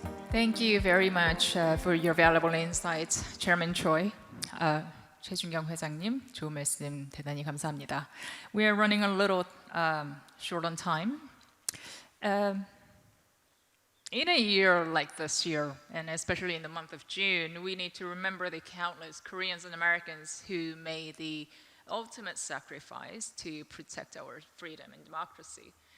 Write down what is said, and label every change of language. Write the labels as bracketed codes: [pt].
[en] Thank you very much for your valuable insights, Chairman Choi. [ko] 최준경 회장님, 좋은 말씀 대단히 감사합니다. [en] We are running a little short on time. In a year like this year, and especially in the month of June, we need to remember the countless Koreans and Americans who made the ultimate sacrifice to protect our freedom and democracy.